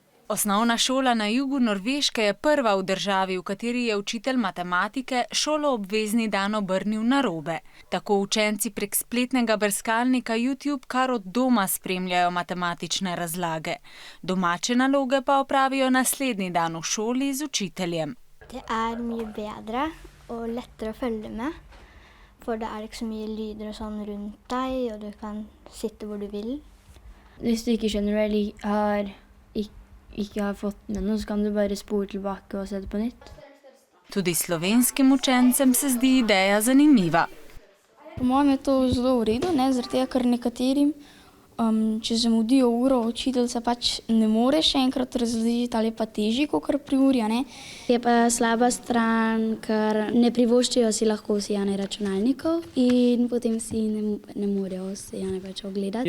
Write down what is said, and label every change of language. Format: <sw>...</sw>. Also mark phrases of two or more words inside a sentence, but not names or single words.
<sl>Osnovna šola na jugu Norveške je prva v državi, v kateri je učitelj matematike šoloobvezni dan obrnil narobe. Tako učenci prek spletnega brskalnika YouTube kar od doma spremljajo matematične razlage. Domače naloge pa opravijo naslednji dan v šoli z učiteljem.</sl> <no>Det mye bedre og lettere å følge med, for det ikke så mye lyder og sånn rundt deg, og du kan sitte hvor du vil. Hvis du ikke skjønner eller ikke har fått med noe, så kan du bare spole tilbake og se det på nytt.</no> <sl>Tudi slovenskim učencem se zdi ideja zanimiva. Po mojem je to zelo v redu, zaradi tega, ker nekaterim, če zamudijo uro, učitelj se pač ne more še enkrat razložiti ali pa težji, kakor pri uri. Je pa slaba stran, ker ne privoščijo si lahko vsi računalnikov in potem si ne morejo vsi več ogledati.</sl>